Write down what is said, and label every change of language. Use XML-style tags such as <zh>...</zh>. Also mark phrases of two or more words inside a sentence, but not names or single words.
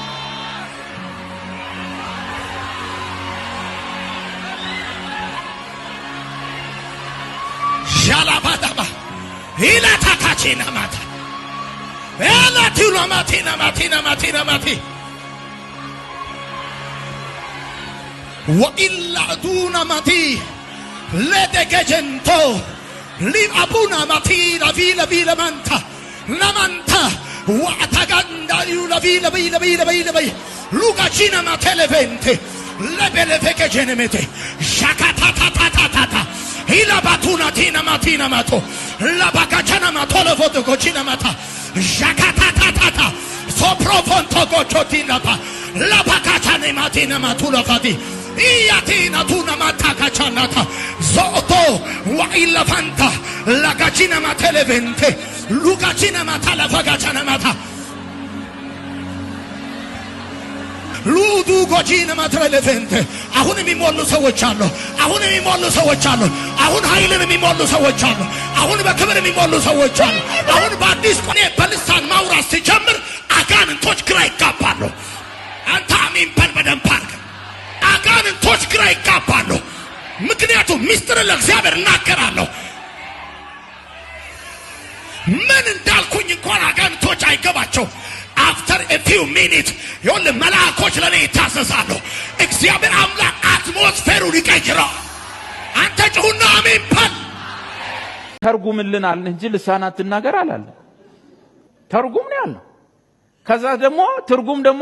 <am>ሻላባዳባ ኢላታካቺና ማታ ኤላቲና ማቲና ማቲና ማቲና ማቲ ወኢላ ዱና ማቲ ለደገጀንቶ ሊአቡና ማቲ ለቪላ ቪላ ማንታ ለማንታ ወአታጋንዳ ለቪላ ቪላ ቪላ ቪላ ቪላ ሉጋቺና ማቴሌቬንቴ ለቤለቬገጀነሜቴ ሻካታታታታታ Hila batuna tina matina mato la bagachana mato le voto cochina mata jakata tata so profonto gochotina pa la bagachana matina matula fadi iatina tuna mata kachanata zoto wa illa fanta la gachina matele vente lugachina mata la bagachana mata ሉዱ ጎጂና ማትረለፈንተ አሁን የሚሞሉ ሰዎች አሉ። አሁን የሚሞሉ ሰዎች አሉ። አሁን ኃይልን የሚሞሉ ሰዎች አሉ። አሁን በክብር የሚሞሉ ሰዎች አሉ። አሁን በአዲስ ቆኔ በልሳን ማውራት ሲጀምር አጋንንቶች ግራ ይጋባሉ። አንተ አሜን በል በደንብ አድርገህ። አጋንንቶች ግራ ይጋባሉ። ምክንያቱም ሚስጥር ለእግዚአብሔር እናገራለሁ። ምን እንዳልኩኝ እንኳን አጋንንቶች አይገባቸው።</am> <en>After a few minutes</en> <am>የሆነ መላእክቶች ለኔ ይታዘዛሉ። እግዚአብሔር አምላክ አትሞስፌሩን ይቀይራል። አንተ ጩሁና አሜን በል። ተርጉምልናል እንጂ ልሳናት ትናገር አላለ። ተርጉም ነው ያለው። ከዛ ደግሞ ትርጉም ደግሞ</am>